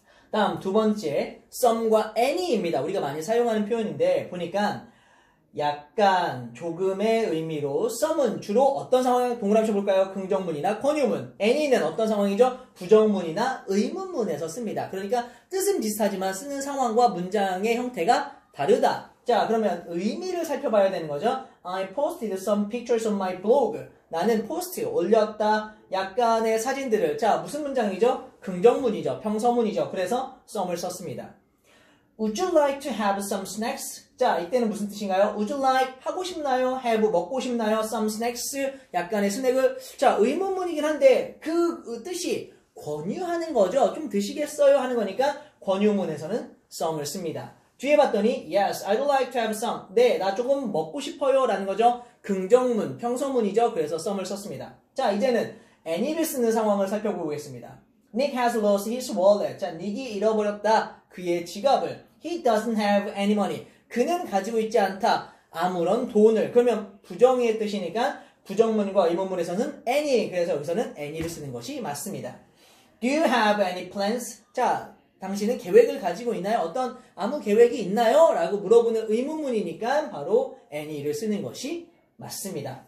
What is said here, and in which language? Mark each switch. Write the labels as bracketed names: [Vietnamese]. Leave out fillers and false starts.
[Korean] 다음 두 번째 some과 any입니다. 우리가 많이 사용하는 표현인데 보니까 약간 조금의 의미로 some은 주로 어떤 상황에 동그라미 쳐볼까요? 긍정문이나 권유문. any는 어떤 상황이죠? 부정문이나 의문문에서 씁니다. 그러니까 뜻은 비슷하지만 쓰는 상황과 문장의 형태가 다르다. 자, 그러면 의미를 살펴봐야 되는 거죠. [English] I posted some pictures on my blog. [Korean] 나는 포스트 올렸다. 약간의 사진들을. 자, 무슨 문장이죠? 긍정문이죠. 평서문이죠. 그래서 some을 썼습니다. [English] Would you like to have some snacks? [Korean] 자, 이때는 무슨 뜻인가요? [English] Would you like? [Korean] 하고 싶나요? [English] have? [Korean] 먹고 싶나요? [English] Some snacks? [Korean] 약간의 스낵을. 자, 의문문이긴 한데 그 뜻이 권유하는 거죠. 좀 드시겠어요? 하는 거니까 권유문에서는 some을 씁니다. 뒤에 봤더니 [English] Yes, I'd like to have some. [Korean] 네, 나 조금 먹고 싶어요. 라는 거죠. 긍정문, 평서문이죠. 그래서 some을 썼습니다. 자, 이제는 any를 쓰는 상황을 살펴보겠습니다. [English] Nick has lost his wallet. [Korean] 자, 닉이 잃어버렸다. 그의 지갑을. [English] He doesn't have any money. [Korean] 그는 가지고 있지 않다. 아무런 돈을. 그러면 부정의 뜻이니까 부정문과 의문문에서는 any. 그래서 여기서는 any를 쓰는 것이 맞습니다. [English] Do you have any plans? [Korean] 자, 당신은 계획을 가지고 있나요? 어떤 아무 계획이 있나요? 라고 물어보는 의문문이니까 바로 any를 쓰는 것이 맞습니다.